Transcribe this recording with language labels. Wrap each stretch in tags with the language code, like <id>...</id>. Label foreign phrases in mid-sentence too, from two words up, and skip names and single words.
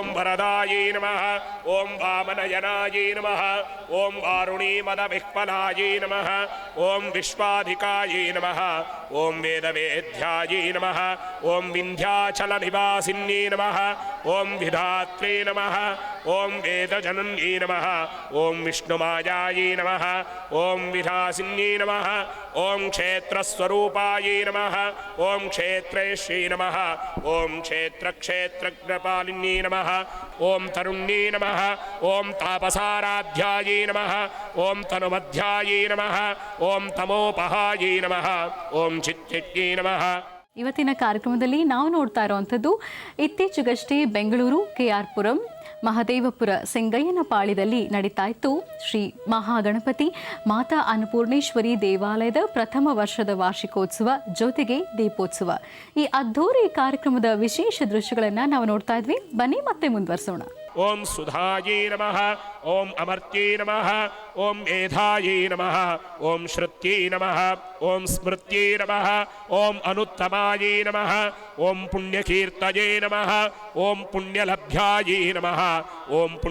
<sa>वरदायै नमः ओम वामनयनायै नमः ओम वारुणीमदविह्वलायै नमः ओम विश्वाधिकायै नमः ओम वेदवेद्यायै नमः ओम विन्ध्याचलनिवासिन्यै नमः ओम विधात्रे नमः ओम वेदजनन्यै नमः ओम विष्णुमायायै नमः ओम विधासिन्यै नमः ओम क्षेत्रस्वरूपायै नमः ओम क्षेत्रेश्यै नमः ओम क्षेत्रक्षेत्रज्ञपालिन्यै नमः ओम तरुण्यै नमः ओम तापसाराध्यायै नमः ओम तनुमध्यायै नमः ओम तमोपहायै नमः ओम चित्तित्यै नमः.</sa> <kn>ಇವತ್ತಿನ ಕಾರ್ಯಕ್ರಮದಲ್ಲಿ ನಾವು ನೋಡ್ತಾ ಇರುವಂಥದ್ದು ಇತ್ತೀಚೆಗಷ್ಟೇ ಬೆಂಗಳೂರು KR ಪುರಂ ಮಹದೇವಪುರ ಸಿಂಗಯ್ಯನಪಾಳ್ಯದಲ್ಲಿ ನಡೀತಾ ಇತ್ತು ಶ್ರೀ ಮಹಾಗಣಪತಿ ಮಾತಾ ಅನ್ನಪೂರ್ಣೇಶ್ವರಿ ದೇವಾಲಯದ ಪ್ರಥಮ ವರ್ಷದ ವಾರ್ಷಿಕೋತ್ಸವ ಜೊತೆಗೆ ದೀಪೋತ್ಸವ. ಈ ಅದ್ಧೂರಿ ಕಾರ್ಯಕ್ರಮದ ವಿಶೇಷ ದೃಶ್ಯಗಳನ್ನು ನಾವು ನೋಡ್ತಾ ಇದ್ವಿ. ಬನ್ನಿ ಮತ್ತೆ ಮುಂದುವರಿಸೋಣ.</kn> <sa>ओम सुधायै नमः ओम अमर्त्यै नमः ओम मेधायै नमः ओम श्रुत्यै नमः ओम स्मृत्यै नमः ओम अनुत्तमायै नमः ओम पुण्यकीर्तये नमः ओम पुण्यलभ्यायै नमः ओम</sa>